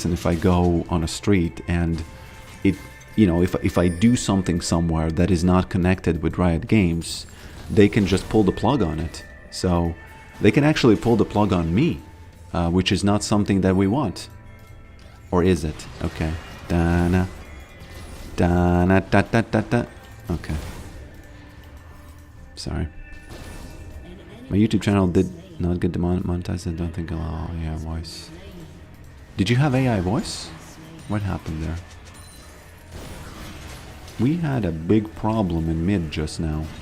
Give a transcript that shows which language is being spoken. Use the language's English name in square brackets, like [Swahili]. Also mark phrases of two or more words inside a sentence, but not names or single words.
[English] And if I go on a street and if I do something somewhere that is not connected with Riot Games, they can just pull the plug on it. So they can actually pull the plug on me. which is not something that we want. Or is it? Okay. Dana. Dana da da da da. Okay. Sorry. My YouTube channel did not get demonetized. I don't think I'll allow AI voice. Did you have AI voice? What happened there? We had a big problem in mid just now.